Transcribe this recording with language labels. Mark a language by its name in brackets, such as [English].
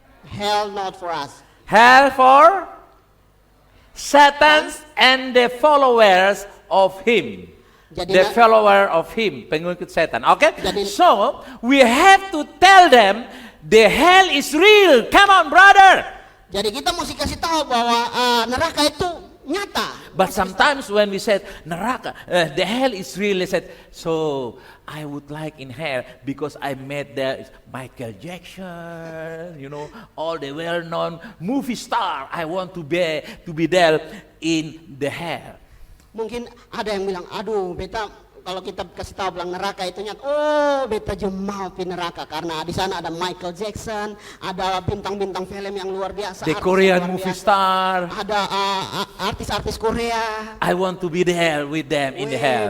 [English] Hell not for us. Hell for Satan and the followers of him. [Indonesian] Jadi [English] The follower of him, [Indonesian] pengikut setan. [English] Okay? [Indonesian] Jadi- [English] So, we have to tell them the hell is real. Come on, brother. [Indonesian] Jadi kita mesti kasih tahu bahwa neraka itu nyata. [English] But sometimes when we said neraka, the hell is real, they said, so I would like in hell because I met there Michael Jackson, you know, all the well-known movie star. I want to be there in the hell. [Indonesian] Mungkin ada yang bilang, aduh beta kalau kita kasih tahu bilang neraka itu nyata, oh beta juga mau ke neraka karena di sana ada Michael Jackson, ada bintang-bintang film yang luar biasa, [English] The [Indonesian] artis [English] Korean [Indonesian] yang luar [English] movie [Indonesian] biasa, [English] star. [Indonesian] ada artis-artis Korea. [English] I want to be there with them in the hell.